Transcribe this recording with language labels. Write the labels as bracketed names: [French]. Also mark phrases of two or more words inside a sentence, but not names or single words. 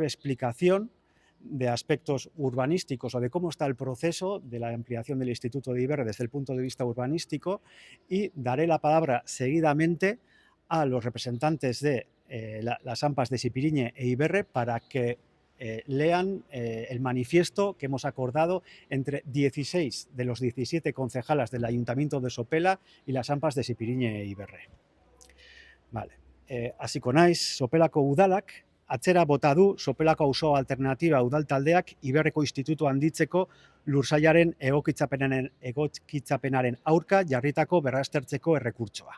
[Spanish] explicación de aspectos urbanísticos o de cómo está el proceso de la ampliación del Instituto de Iberre desde el punto de vista urbanístico, y daré la palabra seguidamente a los representantes de las AMPAs de Sipiriñe e Iberre para que lean el manifiesto que hemos acordado entre 16 de los 17 concejalas del Ayuntamiento de Sopela y las AMPAs de Sipiriñe e Iberre. Vale. [Basque] Hasiko naiz, Sopelako udalak atzera bota du Sopelako auzo alternatiba udaltaldeak Iberreko Institutu handitzeko lursailaren egokitzapenaren aurka jarritako berraztertzeko errekurtsoa.